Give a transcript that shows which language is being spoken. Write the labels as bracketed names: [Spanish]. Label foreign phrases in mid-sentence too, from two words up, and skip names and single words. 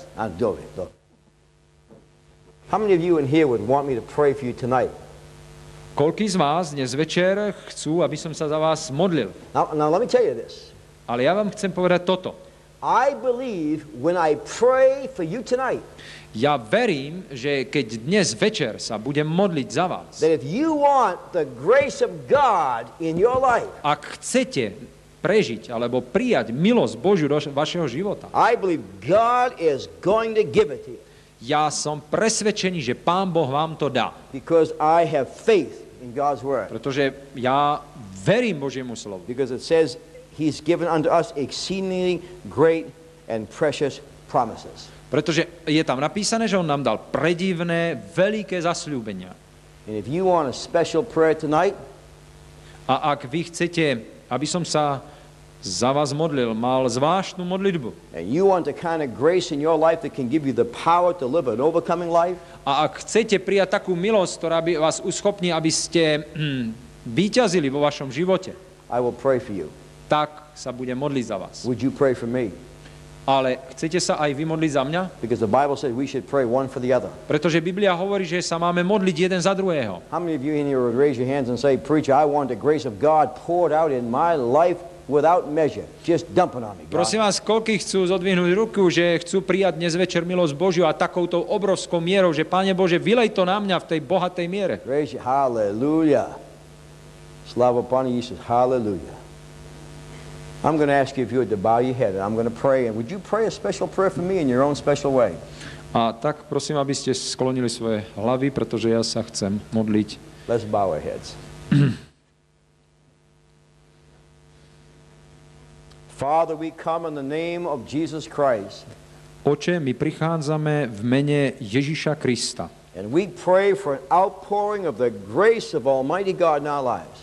[English] I'll do it. Look. How many of you in here would want me to pray for you tonight? [Slovak] koľký z vás dnes večer chcú, aby som sa za vás modlil? [English] Now let me tell you this. [Slovak] Ale ja vám chcem povedať toto. [English] I believe when I pray for you tonight, [Slovak] Ja verím, že keď dnes večer sa budem modliť za vás, [English] that if you want the grace of God in your life, [Slovak] ak chcete prežiť alebo prijať milosť Božiu do vašeho života, [English] I believe God is going to give it to you [Slovak] ja som presvedčený, že Pán Boh vám to dá. [English] because I have faith in God's word. [Slovak] Pretože ja verím Božiemu slovu. [English] Because it says He's given unto us exceedingly great and precious promises. [Slovak] Pretože je tam napísané, že on nám dal predivné, veľké zasľúbenia. [English] And if you want a special prayer tonight, [Slovak] A ak vy chcete, aby som sa za vás modlil, mal zvláštnu modlitbu, [English] and you want the kind of grace in your life that can give you the power to live an overcoming life, [Slovak] a ak chcete prijať takú milosť, ktorá by vás uschopní, aby ste víťazili vo vašom živote, [English] I will pray for you. [Slovak] tak sa budem modliť za vás. [English] Would you pray for me? [Slovak] Ale chcete sa aj vy modliť za mňa? [English] Because the Bible says we should pray one for the other. [Slovak] Pretože Biblia hovorí, že sa máme modliť jeden za druhého. [English] How many of you in here would raise your hands and say, Preacher, I want the grace of God poured out in my life without measure, just dumping on me, God. [Slovak] Prosím vás, koľký chcú zodvihnúť ruku, že chcú prijať dnes večer milosť Božiu a takouto obrovskou mierou, že Pane Bože, vylej to na mňa v tej bohatej miere. [English] Raise your hallelujah. [Slovak] Slava Pani Jesus, [English] hallelujah. I'm going to ask you if you would to bow your head, and I'm going to pray. And would you pray a special prayer for me in your own special way? [Slovak] A tak prosím, aby ste sklonili svoje hlavy, pretože ja sa chcem modliť. [English] Let's bow our heads. Father, we come in the name of Jesus Christ. [Slovak] Oče, my prichádzame v mene Ježiša Krista. [English] And we pray for an outpouring of the grace of Almighty God in our lives.